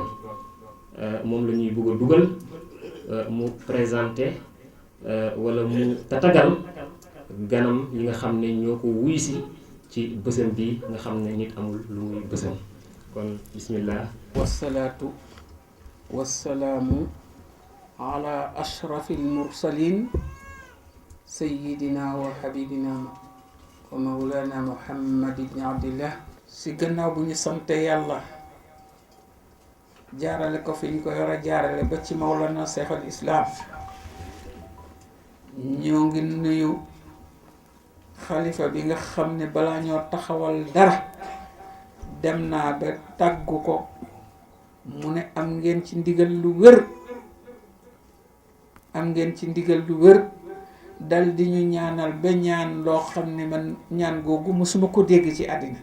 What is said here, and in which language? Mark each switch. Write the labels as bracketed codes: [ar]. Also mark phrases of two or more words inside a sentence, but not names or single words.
[wo] moom la ñuy bëgg a dugal mu présenté wala mu tatagal ganam yi nga xam ne ñoo ko wuy si ci bësam bi nga xam ne nit amul lu muy bësam. kon bismillah. [ar] والصلاة والسلام على أشرف المرسلين سيدنا وحبيبنا ومولانا محمد ابن عبد الله. [wo] si gannaaw bu ñu sante yàlla jaarale ko fi ñu ko yor a jaarale ba ci [ar] مولانا شيخ الإسلام, [wo] ñoo ngi nuyu xalifa bi nga xam ne balaa ñoo taxawal dara dem naa ba tàggu ko mu ne am ngeen ci ndigal lu wér, am ngeen ci ndigal lu wér, dal di ñu ñaanal ba ñaan loo xam ne man ñaan googu musuma ko dégg ci àddina.